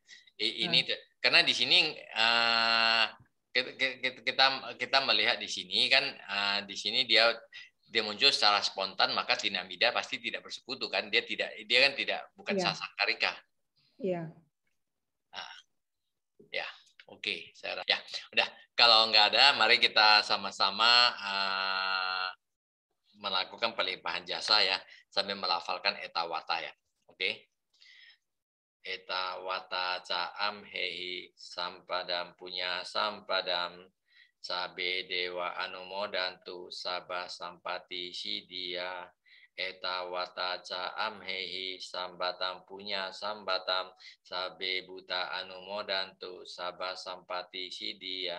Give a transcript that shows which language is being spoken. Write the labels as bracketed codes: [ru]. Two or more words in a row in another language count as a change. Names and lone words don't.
[id] Ini karena di sini kita melihat di sini kan di sini dia muncul secara spontan, maka tinamida pasti tidak bersekutu kan, dia kan bukan sasakarika. Iya. Ya, oke, saya ya udah. Kalau nggak ada, mari kita sama-sama melakukan pelimpahan jasa ya, sambil melafalkan etawata ya. Oke. [pi] Etawata caam hehi sampadam punya sampadam sabe dewa anumodantu sabah sampati sidia. Etawata caam hehi sambatam punya sambatam sabe buta anumodantu sabah sampati sidia.